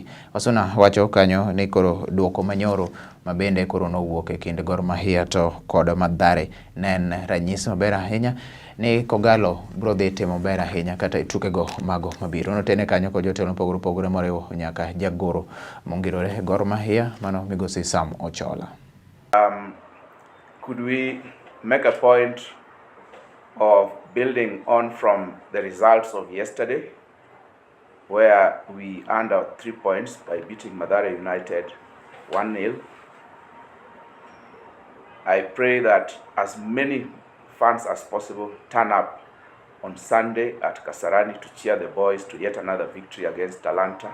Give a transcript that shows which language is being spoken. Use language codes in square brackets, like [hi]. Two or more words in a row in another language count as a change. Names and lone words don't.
[luo] Wasuna wacho kanyo ni koro duoko manyoro mabende koro nowuok e kind Gor Mahia to kod Mathare nen ranyisi maber ahinya ni kogalo bro dhi timo maber ahinya kata tukego mago mabiro. Notene kanyo kod jotelo pogore moriwo nyaka jagoro mongirore Gor Mahia mano migosi Sam Ochola. [en] Could we make a point of building on from the results of yesterday, where we earned our 3 points by beating Mathare United 1-0. I pray that as many fans as possible turn up on Sunday at Kasarani to cheer the boys to yet another victory against Talanta.